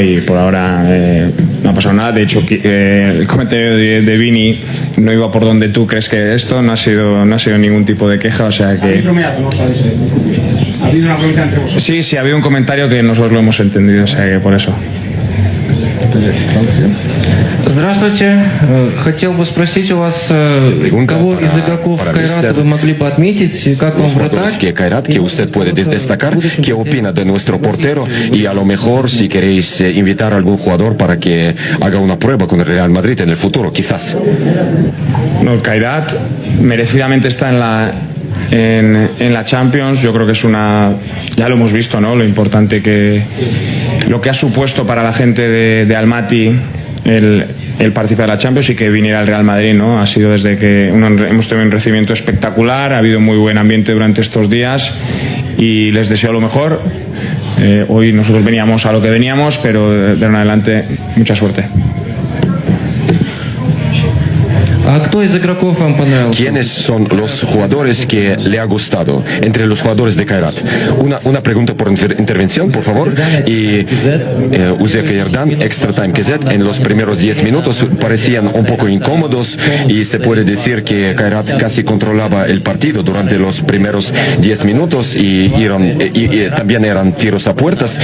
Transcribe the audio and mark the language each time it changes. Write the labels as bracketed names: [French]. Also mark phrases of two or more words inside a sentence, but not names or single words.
[Spanish] Y por ahora no ha pasado nada. De hecho, el comentario de Vini no iba por donde tú crees que esto, no ha sido ningún tipo de queja, o sea que... ¿Ha habido una pregunta entre vosotros? Sí, ha habido un comentario que nosotros lo hemos entendido, o sea que por eso. [Russian] Здравствуйте. Хотел бы спросить у вас, кого из игроков Кайрата вы могли бы отметить, как вам вратарь? [Spanish] Kairat, que usted puede destacar, qué opina de nuestro portero y a lo mejor si queréis invitar a algún jugador para que haga una prueba con el Real Madrid en el futuro, quizás. No, Kairat merecidamente está en la Champions. Yo creo que es ya lo hemos visto, ¿no? Lo importante lo que ha supuesto para la gente de Almaty el participar de la Champions y que viniera al Real Madrid, ¿no? Ha sido desde que hemos tenido un recibimiento espectacular, ha habido muy buen ambiente durante estos días y les deseo lo mejor. Hoy nosotros veníamos a lo que veníamos, pero de ahora en adelante mucha suerte. [Russian] А кто из игроков вам понравился? [Spanish] ¿Quiénes son los jugadores que le ha gustado entre los jugadores de Kairat? Una pregunta por intervención, por favor. Y Uzek Yerdan, Extra Time KZ, en los primeros 10 minutos parecían un poco incómodos y se puede decir que Kairat casi controlaba el partido durante los primeros 10 minutos y también eran tiros a puertas.